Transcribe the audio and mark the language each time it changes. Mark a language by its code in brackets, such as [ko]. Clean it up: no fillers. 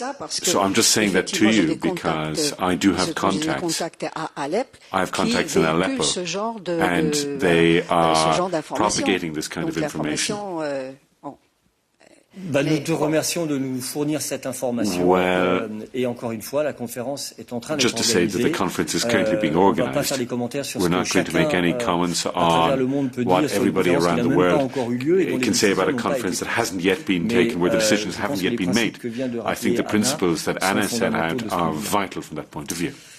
[en] So I'm just saying that to you because I do have contacts. I have contacts in Aleppo, and they are propagating this kind of information. [fr] Nous te remercions de nous fournir cette information. Et encore une fois, la conférence est en train d'être organisée. [en] Just to say that the conference is currently being organized. We're not going to make any comments on what everybody around the world can say about a conference that hasn't yet been taken, where the decisions haven't yet been made. I think the principles that Anna set out are vital from that point of view.